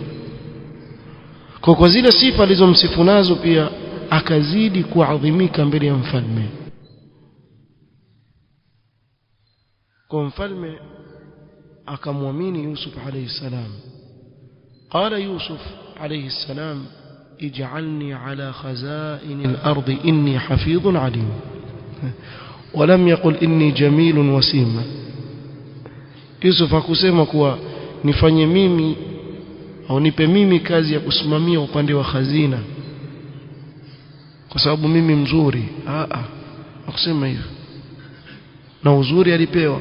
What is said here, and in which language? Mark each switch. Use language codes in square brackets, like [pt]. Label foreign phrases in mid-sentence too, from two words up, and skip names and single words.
[sw] kwa zile sifa alizomsifu nazo pia akazidi kuadhimika mbele ya mfalme. kwa mfalme akamwamini Yusuf [ar] عليه السلام. قال يوسف عليه السلام اجعلني على خزائن الأرض إني حفيظ عليم, ولم يقل إني جميل وسيم. [sw] Yusuf hakusema kuwa nifanye mimi au nipe mimi kazi ya kusimamia upande wa khazina kwa sababu mimi mzuri. hakusema hivyo, na uzuri alipewa.